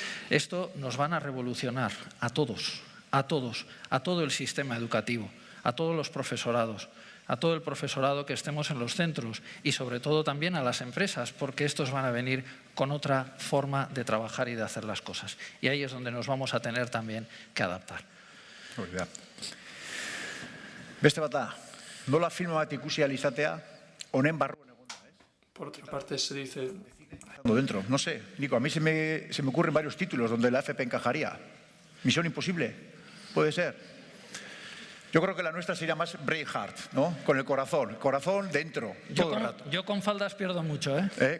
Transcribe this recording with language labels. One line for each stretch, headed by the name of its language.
Spanish: Esto nos van a revolucionar a todos, a todo el sistema educativo, a todos los profesorados, a todo el profesorado que estemos en los centros y sobre todo también a las empresas, porque estos van a venir con otra forma de trabajar y de hacer las cosas. Y ahí es donde nos vamos a tener también que adaptar.
Basque: Beste bata, nola filma bat ikusi ahal izatea, honen barruan egon da,
Spanish: Por otra parte se dice... Dentro, no sé, Nico, a mí se me ocurren varios títulos donde la FP encajaría. Misión imposible, puede ser. Yo creo que la nuestra sería más Braveheart, ¿no? Con el corazón dentro, todo el rato. Yo con faldas pierdo mucho, ¿eh?